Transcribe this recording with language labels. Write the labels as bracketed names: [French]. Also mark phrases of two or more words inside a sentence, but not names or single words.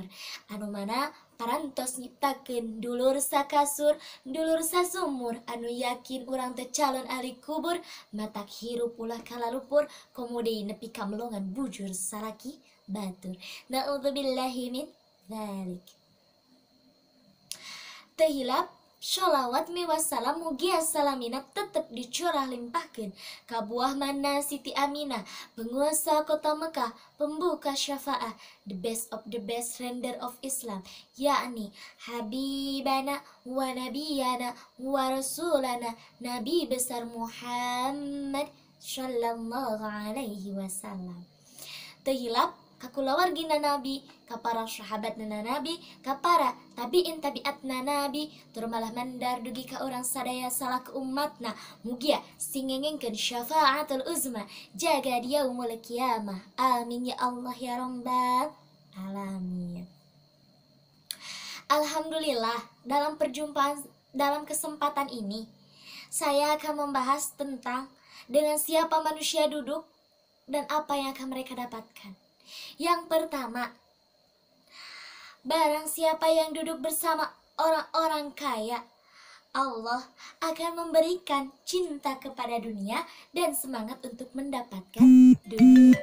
[Sundanese] Anu mana parantos nyiptakeun dulur sakasur, dulur sasumur anu yakin urang teh calon ahli kubur, matak hirup ulah kalalupur, komode nepi ka melongan bujur saraki batur. [Arabic] نعوذ بالله من ذلك. [Sundanese] Teu hilap sholawat miwassalam mugi salamina tetep dicurah limpahkeun ka buah mana Siti Aminah, [Indonesian] penguasa kota Mekah, pembuka syafaah, [English] the best of the best render of Islam, [Indonesian] yakni [Arabic] حبيبنا ونبينا ورسولنا, [Indonesian] Nabi besar [Arabic] Muhammad صلى الله عليه وسلم. [Sundanese] Teu hilap ka kulawargina Nabi, ka para sahabatna Nabi, ka para tabiin tabiatna Nabi, tur malah mandar dugi ka urang sadaya salaku ummatna, mugia singengengkeun [Arabic] شفاعة العظمى [Sundanese] jaga di [Arabic] يوم القيامة. آمين يا الله يا رب العالمين. [Indonesian] Alhamdulillah, dalam kesempatan ini saya akan membahas tentang dengan siapa manusia duduk dan apa yang akan mereka dapatkan. Yang pertama, barang siapa yang duduk bersama orang-orang kaya, Allah akan memberikan cinta kepada dunia dan semangat untuk mendapatkan dunia.